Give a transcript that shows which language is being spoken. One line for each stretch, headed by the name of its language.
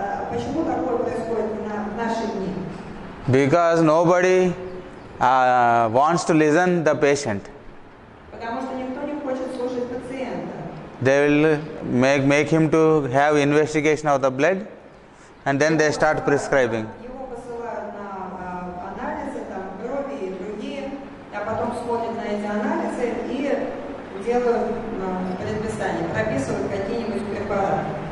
Russian: Почему такое происходит в наши дни?
English: Because nobody wants to listen the patient.
Russian: Потому что никто не хочет слушать пациента.
English: They will make him to have investigation of the blood, and then they start prescribing.
Russian: Его посылают на анализы, там, крови и другие, а потом смотрят на эти анализы и делают предписание, прописывают какие-нибудь препараты.